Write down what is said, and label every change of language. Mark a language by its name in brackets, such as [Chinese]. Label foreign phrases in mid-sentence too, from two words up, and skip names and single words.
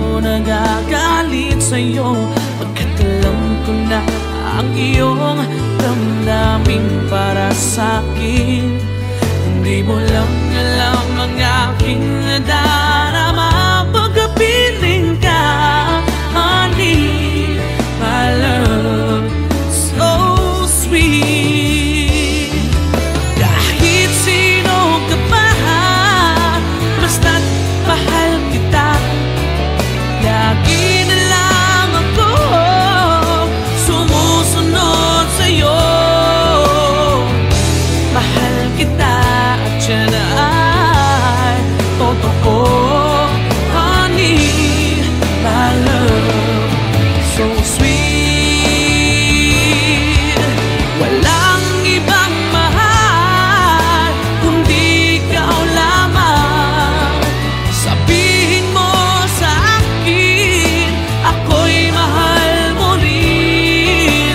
[Filipino] nagagalit sa'yo, pagkat alam ko na ang iyong damdamin para sa'kin. Hindi mo lang alam ang aking nadarama pagkapiling ka, [English] honey, my love, so sweet. [Filipino] Kahit sino ka pa, basta't mahal kita, lagi na lang ako sumusunod sa'yo. Mahal kita at yan ay totoo, [English] honey, my love, so sweet. [Filipino] Walang ibang mahal kundi ikaw lamang. Sabihin mo sa akin, ako'y mahal mo rin.